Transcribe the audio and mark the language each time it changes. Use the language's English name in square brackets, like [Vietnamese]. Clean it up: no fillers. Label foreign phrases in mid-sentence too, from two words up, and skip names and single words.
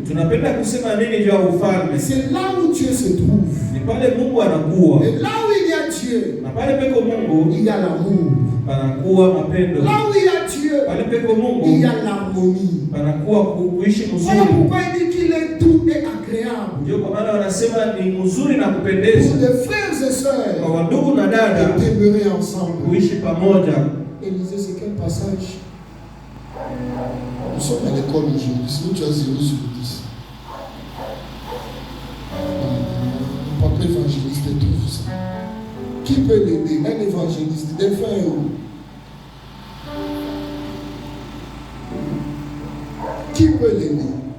[Swahili] Tunapenda kusema nini juu ya ufalme? [French] C'est là où Dieu se trouve. [Swahili] Ni pale Mungu anakuwa. [French] Et là où il y a Dieu, [Swahili] Na pale peko Mungu [French] il y a l'amour. [Swahili] panakuwa mapendo. [French] Là où il y a Dieu, [Swahili] Pale peko [French] il y [Swahili] Mungu [French] a l'harmonie. [Swahili] panakuwa kuishi [French] Voilà [Swahili] mzuri. [French] pourquoi il dit qu'il est doux et agréable. [Swahili] Ndio kwa maana wanasema ni mzuri na [French] Pour [Swahili] kupendeza [French] les frères et [Swahili] kwa [French] sœurs [Swahili] wandugu na dada [French] de demeurer ensemble. [Swahili] kuishi pamoja. [French] Élisée, c'est quel passage? Nous sommes à l'école aujourd'hui. Sinon, tu as 0 sur 10. Mon papa évangéliste et tout ça. Qui peut l'aider? Un évangéliste, des frères. Qui peut l'aider?